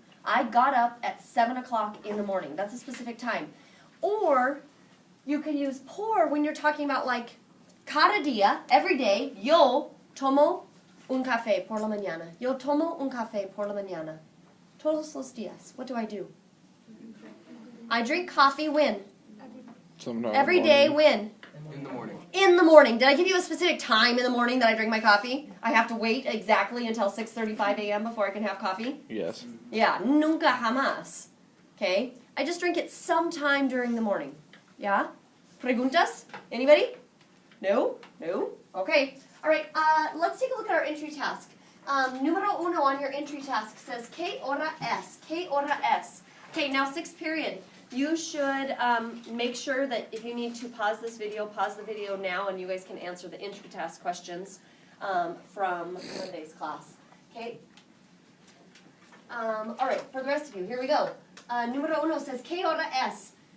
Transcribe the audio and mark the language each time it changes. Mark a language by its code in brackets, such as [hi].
[en] I got up at 7 o'clock in the morning. That's a specific time. Or you can use por when you're talking about like [es] cada día, [en] every day. [es] Yo tomo un café por la mañana. Yo tomo un café por la mañana. Todos los días. [en] What do I do? I drink coffee when? Sometime Every day when? In the morning. In the morning. Did I give you a specific time in the morning that I drink my coffee? I have to wait exactly until 6:35 a.m. before I can have coffee? Yes. Yeah, [es] nunca jamás. [en] Okay? I just drink it sometime during the morning. Yeah? Preguntas? Anybody? No? No? Okay. All right, let's take a look at our entry task. [es] Número uno [en] on your entry task says, [es] ¿Qué hora es? ¿Qué hora es? [en] Okay, now 6th period. You should make sure that if you need to pause the video now, and you guys can answer the entry task questions from Monday's class. Okay? All right, for the rest of you, here we go. [es] Número uno says, ¿Qué hora es?